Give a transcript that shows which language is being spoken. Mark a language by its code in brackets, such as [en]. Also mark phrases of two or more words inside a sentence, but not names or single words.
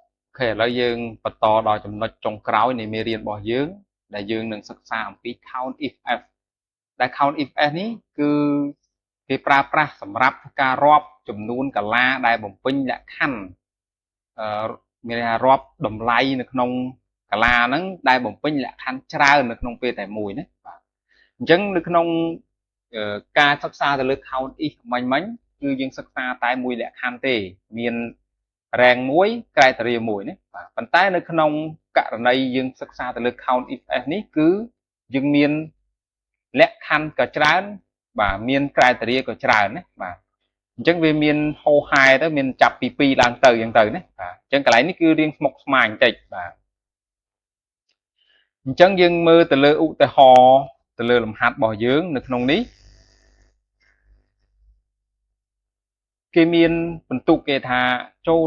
[km] ឥឡូវយើងបន្តដល់ចំណុចចុងក្រោយនៃមេរៀនរបស់យើងដែលយើងនឹងសិក្សាអំពី count if f ដែល count if f នេះគឺគេប្រើប្រាស់សម្រាប់ការរាប់ចំ នួនកាឡាដែលបំពេញលក្ខខណ្ឌមានន័យថារាប់តម្លៃនៅក្នុងកាឡាហ្នឹងដែលបំពេញលក្ខខណ្ឌច្រើននៅក្នុង ពេលតែមួយណាបាទអញ្ចឹងនៅក្នុងការសិក្សាទៅលើ count if មិញគឺយើងសិក្សាតែមួយលក្ខខណ្ឌទេមាន rank មួយ criteria មួយណាបាទប៉ុន្តែនៅក្នុងករណីយើងសិក្សាទៅលើ count if f នេះគឺយើងមានលក្ខខណ្ឌក៏ច្រើនបាទមាន criteria ក៏ច្រើនណាបាទអញ្ចឹងវាមានហោហែទៅមានចាប់ពី2ឡើងទៅអញ្ចឹងទៅណាបាទអញ្ចឹងកន្លែងនេះគឺរៀងស្មុគស្មាញបន្តិចបាទ អញ្ចឹងយើងមើលទៅលើឧទាហរណ៍ទៅលើលំហាត់របស់យើងនៅក្នុងនេះគេមានបន្ទុកគេថាចូល